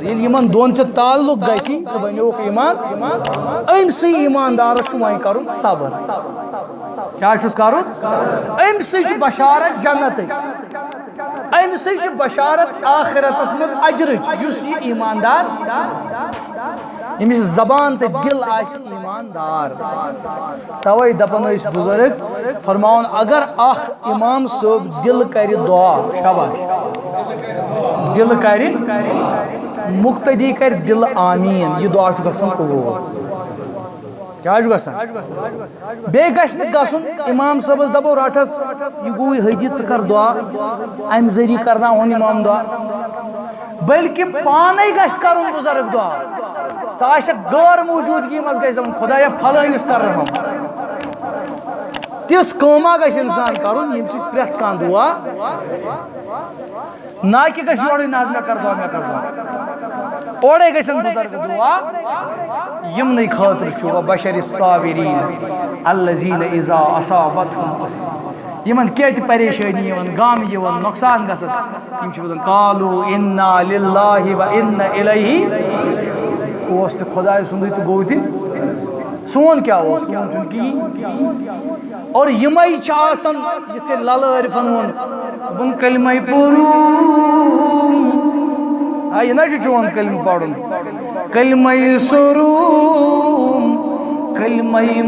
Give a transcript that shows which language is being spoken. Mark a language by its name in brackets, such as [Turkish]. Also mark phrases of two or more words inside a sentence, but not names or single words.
[Kashmiri] ییٚلہِ یِمن دۄن ژےٚ تعلق گژھی ژٕ بنیوکھ ایمان أمسٕے ایماندارس چھُ وۄنۍ کرُن صبر کیٛاہ چھُس کرُن أمسٕے چھِ بشارت جنتٕچ أمسٕے چھِ بشارت آخرتس منٛز اجرٕچ یُس یہِ ایماندار ییٚمِس زبان تہٕ دل آسہِ ایماندار توے دپان ٲسۍ بُزرگ فرماوان اگر اکھ امام صٲب دل کرِ دعا شاباش دل کر مقتدی کر دل آمین یہ دعا چھُ گژھان قبوٗل کیٛاہ چھُ گژھان بیٚیہِ گژھِ نہٕ گژھُن امام صٲبس دپو رٹھس یہِ گوٚوٕے حدی ژٕ کر دعا امہِ ذٔریعہٕ کرناوہون امام دعا بلکہ پانے گژھِ کرُن بُزرگ دعا ژٕ آسکھ غٲر موجوٗدگی منٛز گژھِ دپُن خۄدایا پھلٲنِس کر رحم تِژھ کٲما گژھِ انسان کرُن ییٚمہِ سۭتۍ پرٛٮ۪تھ کانٛہہ دعا نہ کہ گژھِ یورے نہ حظ مےٚ کر دعا اورے گژھن بُزرگ دعا یمنٕے خٲطرٕ چھُ [Arabic] وبشر الصابرین الذین اذا اصابتهم [Kashmiri] یمن کیٛاہ تہِ پریشٲنی یِوان غم یِوان نۄقصان گژھان یِم چھِ وَنان [Arabic] قالوا انا للہ و انا الیہ [Kashmiri] اوس تہِ خۄداے سُنٛدُے تہٕ گوٚو تہِ سون کیٛاہ اوس سون چھُنہٕ کِہیٖنۍ اور یِمے چھِ آسان یِتھ کٔنۍ للہٕ عٲرفن ووٚن دوٚپُن کلمے پوٚرُم یہِ نہ چھُ چون کلمہٕ پرُن کلمے سوٚرُم کلمے